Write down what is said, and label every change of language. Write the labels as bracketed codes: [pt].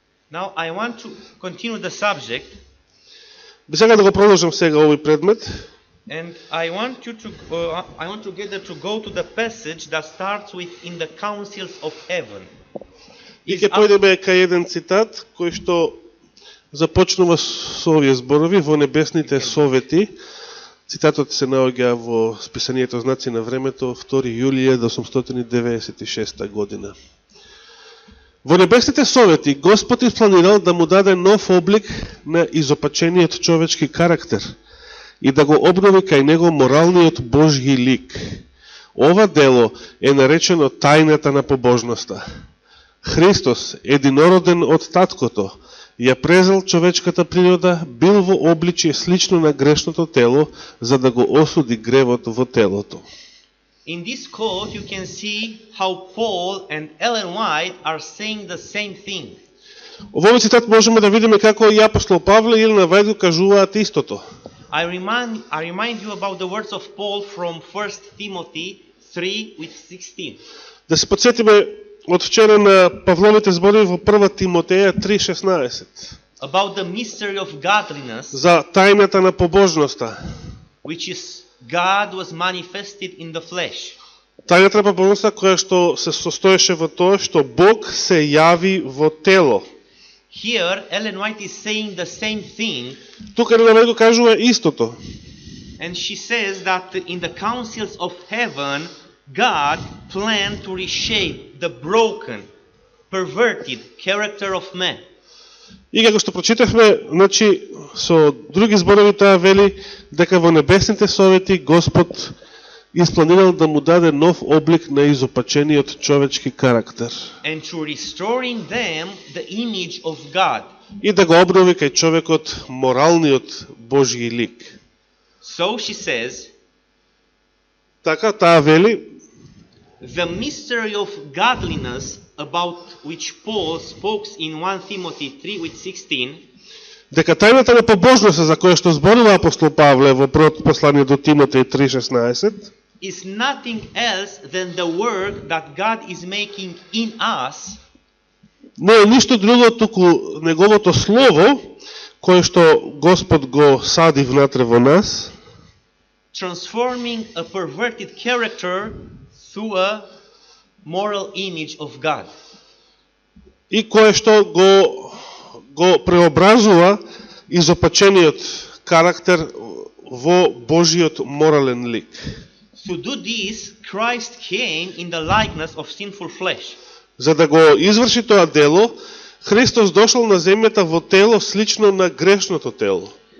[en] Now I want to continue the subject, [mk] Би сега да го продолжам сега овој предмет. [en] and I want together to go to the passage that starts with in the councils of heaven. [mk] И ќе појдеме кај еден цитат кој што започнува со овие зборови во небесните совети. Цитатот се наоѓа во списанието Знаци на времето 2 јулија 1896 година. Во небесните совети Господ испланирал да му даде нов облик на изопачениот човечки карактер и да го обнови кај него моралниот Божји лик. Ова дело е наречено тајната на побожноста. Христос, единороден од таткото, ја презел човечката природа, бил во обличие слично на грешното тело, за да го осуди гревот во телото. [en] In this quote you can see how Paul and Ellen White are saying the same thing. [mk] Во овој цитат можеме да видиме како и апостол Павле и Елена Вајд кажуваат истото. [en] I remind you about the words of Paul from 1 Timothy 3 with 16. [mk] Да се подсетиме од вчера на Павловите зборови во 1 Тимотеја 3:16 [en] about the mystery of godliness, [mk] за тајната на побожноста. [en] which is God was manifested in the flesh. [mk] Тајната на побожноста која што се состоеше во тоа што Бог се јави во тело. [en] Here, Ellen White is saying the same thing, [mk] Тука Елена Вајт го кажува истото. [en] and she says that in the councils of heaven, God planned to reshape the broken, perverted character of man. [mk] И како што прочитавме, значи со други зборови таа вели дека во небесните совети Господ испланирал да му даде нов облик на изопачениот човечки карактер [en] And to restore in them the image of God. [mk] и да го обнови кај човекот моралниот Божји лик. [en] So she says, [mk] Така таа вели [en] the mystery of godliness about which Paul spoke in 1 Timothy 3:16 [mk] дека тајната на побожноста за која што зборува апостол Павле во првото послание до Тимотеј 3:16 [en] is nothing else than the work that God is making in us [mk] не е ништо друго туку неговото слово кое што Господ го сади внатре во нас, [en] transforming a perverted character through a moral image of God. [mk] и кое што го преобразува изопачениот карактер во Божиот морален лик. [en] To do this, Christ came in the likeness of sinful flesh. [mk] За да го изврши тоа дело, Христос дошол на земјата во тело слично на грешното тело.